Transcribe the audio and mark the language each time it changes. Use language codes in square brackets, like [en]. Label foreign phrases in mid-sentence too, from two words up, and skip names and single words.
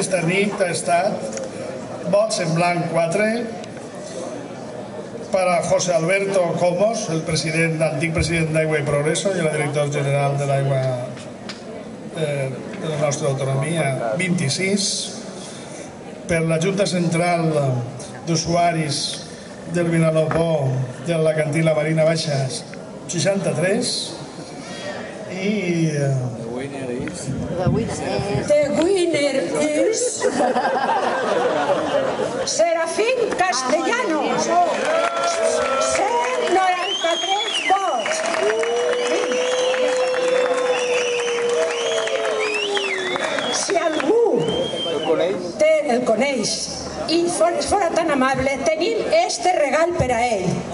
[ca] nit ha estat vots en blanc 4 para José Alberto Comos, el antic president d'Aigua i Progreso i el director general de l'Aigua de la nostra autonomia, 26, per la Junta Central d'Usuaris del Vinalopó de la Cantina Marina Baixa, 63, i [en] The winner is Serafín Castellanos, 193 vots. [ca] Si algú el coneix i fora tan amable, tenim este regal per a ell.